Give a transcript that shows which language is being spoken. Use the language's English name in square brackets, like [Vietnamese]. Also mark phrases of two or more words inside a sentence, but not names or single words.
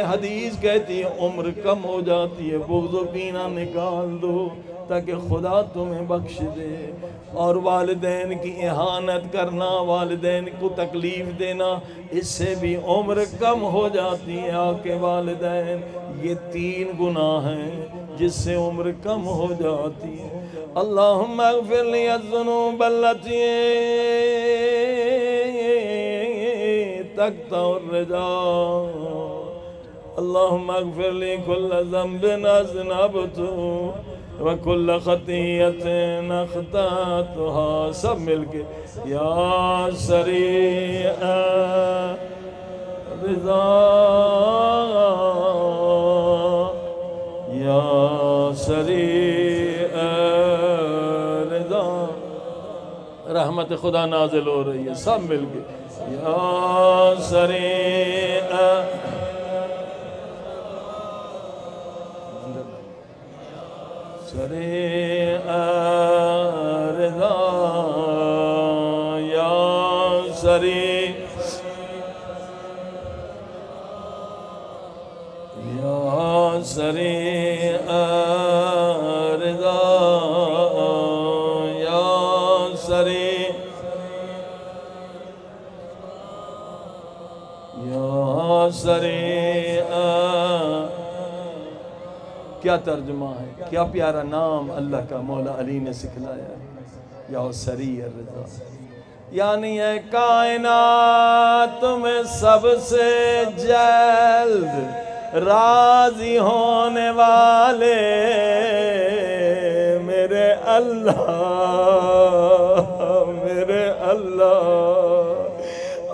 [Urdu] حدیث کہتی ہے عمر کم ہو جاتی ہے، بغض و کینہ نکال دو تاکہ خدا تمہیں بخش دے۔ اور والدین کی اہانت کرنا، والدین کو تکلیف دینا، اس سے بھی عمر کم ہو جاتی ہے۔ آقے والدین، یہ 3 گناہ ہیں جس سے عمر کم ہو جاتی ہے۔ [Arabic] اللہم اغفر لی الذنوب التي تقطع الرجاء۔ اللہم اغفر لی کل ذنب اذنبته وَكُلَّ خَطِيَّةٍ أَخْطَأْتُهَا۔ [Urdu] سب مل کے [Arabic] یا سریع رضا، یا سریع رضا۔ [Urdu] رحمت خدا نازل ہو رہی ہے، سب مل کے [Arabic] یا سریع سریع رضا، یا سریع، یا سریع رضا، یا سریع، یا سریع۔ [Urdu] کیا ترجمہ ہے، کیا پیارا نام اللہ کا مولا علی نے سکھلایا ہے، [Arabic] یا سریع الرضا۔ [Urdu] یعنی ہے کائنات میں سب سے جلد راضی ہونے والے میرے اللہ، میرے اللہ۔